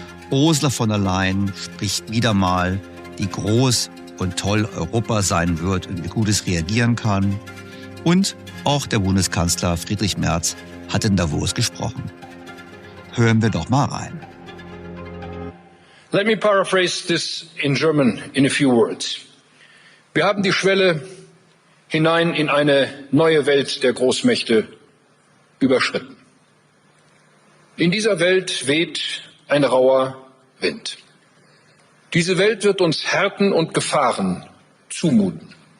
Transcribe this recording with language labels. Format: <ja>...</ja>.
<de>Ursula von der Leyen spricht wieder mal, wie groß und toll Europa sein wird und wie gut es reagieren kann. Und auch der Bundeskanzler Friedrich Merz hat in Davos gesprochen. Hören wir doch mal rein.</de> <en>Let me paraphrase this in German in a few words.</en> <de>Wir haben die Schwelle hinein in eine neue Welt der Großmächte überschritten. In dieser Welt weht ein rauer Wind. Diese Welt wird uns Härten und Gefahren zumuten.</de>